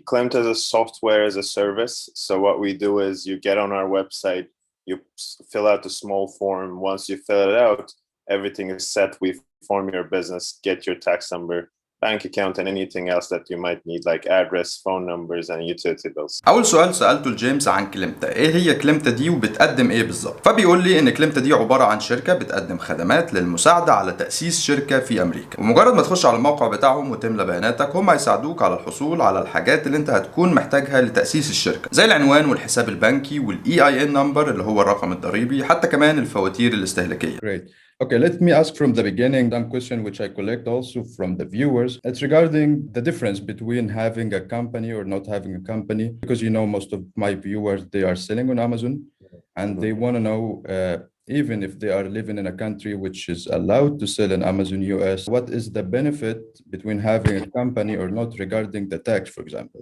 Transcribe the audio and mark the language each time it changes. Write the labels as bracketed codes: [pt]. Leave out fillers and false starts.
[en] Clemta is a software as a service. So what we do is you get on our website, you fill out a small form. Once you fill it out, everything is set. We form your business, get your tax number, bank account, and anything else that you might need, like address, phone numbers, and utility bills. [ar] اول سؤال سالته لجيمس عن كليمتا، ايه هي كليمتا دي وبتقدم ايه بالظبط؟ فبيقول لي ان كليمتا دي عباره عن شركه بتقدم خدمات للمساعده على تاسيس شركه في امريكا، ومجرد ما تخش على الموقع بتاعهم وتملى بياناتك هم هيساعدوك على الحصول على الحاجات اللي انت هتكون محتاجها لتاسيس الشركه، زي العنوان والحساب البنكي والاي اي ان نمبر اللي هو الرقم الضريبي، حتى كمان الفواتير الاستهلاكيه. [en] Great. Okay, let me ask from the beginning one question which I collect also from the viewers. It's regarding the difference between having a company or not having a company, because most of my viewers, they are selling on Amazon and they want to know, even if they are living in a country which is allowed to sell in Amazon US, what is the benefit between having a company or not regarding the tax, for example?